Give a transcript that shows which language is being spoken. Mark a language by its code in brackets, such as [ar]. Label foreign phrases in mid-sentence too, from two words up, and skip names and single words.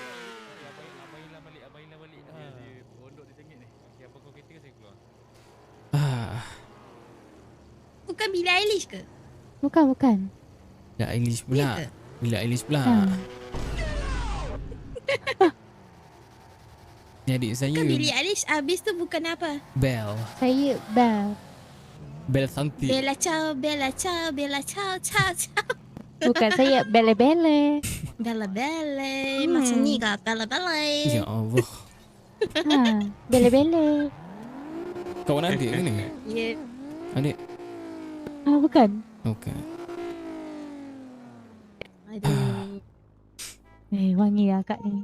[ms] Bukan Billie Eilish ke? Bukan. Bila Eilish pula. Bila Eilish pula. Ni adik saya. Bukan Billie Eilish. Habis tu bukan apa? Belle. Saya Belle. Belle Santi. [it] Bella Ciao, Bella Ciao, Bella Ciao, Ciao, Ciao. [ms] Bukan saya Belle. Bella Belle. Macam ni kah? Bella Belle. Ya Allah. Belle. Kawan adik ke ni? Ya. Adik? Bukan. Bukan. Aduh. Wangi lah kak ni.